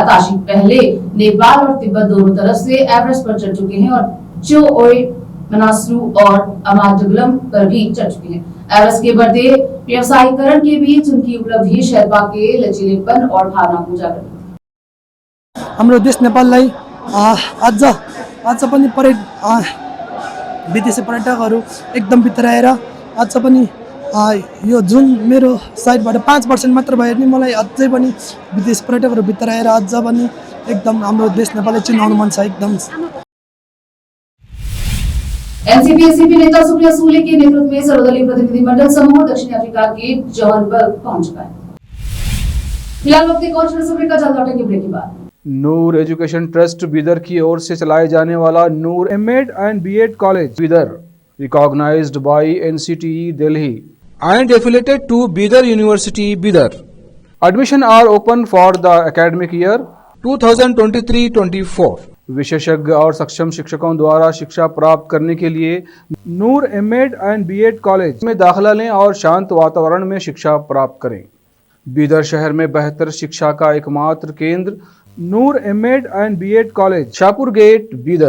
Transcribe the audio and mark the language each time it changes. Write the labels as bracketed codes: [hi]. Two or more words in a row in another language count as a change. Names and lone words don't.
[hi] ताशी पहले नेपाल और तिब्बत दोनों तरफ से एवरेस्ट पर चढ़ चुके हैं और मनासरू और अमाडगलम पर भी चढ़ चुके हैं। एवरेस्ट के बढ़ते व्यवसायीकरण के बीच उनकी उपलब्धि शेर्पा के लचीलेपन और भावना को उजागर करती है। [ne] हाम्रो देश नेपाललाई आज पनि विदेशी पर्यटकहरू एकदम भित्र आएर आज पनि यो जुन मेरो साइडबाट 5% मात्र भए पनि मलाई अझै पनि विदेशी पर्यटकहरू भित्र आएर अझ पनि एकदम हाम्रो देश नेपाललाई चिनाउनु मन छ एकदम। [hi] एनसीपी नेता सुप्रिया सुले के नेतृत्व में सर्वदलीय प्रतिनिधिमंडल समूह दक्षिण अफ्रीका के जोहान्सबर्ग पहुंच चुका है। फिलहाल वक्त एक और छोटे से ब्रेक का जल्द लौटेंगे ब्रेक के बाद। नूर एजुकेशन ट्रस्ट बीदर की ओर से चलाए जाने वाला नूर एमएड एंड बीएड कॉलेज बीदर [en] recognized by NCTE Delhi and affiliated to Bidar University Bidar. Admission are open for the academic year 2023-24. [hi] विशेषज्ञ और सक्षम शिक्षकों द्वारा शिक्षा प्राप्त करने के लिए नूर एमएड एंड बीएड कॉलेज में दाखिला लें और शांत वातावरण में शिक्षा प्राप्त करें। बीदर शहर में बेहतर शिक्षा का एकमात्र केंद्र नूर एमएड एंड बीएड कॉलेज, शाहपुर गेट, बीदर।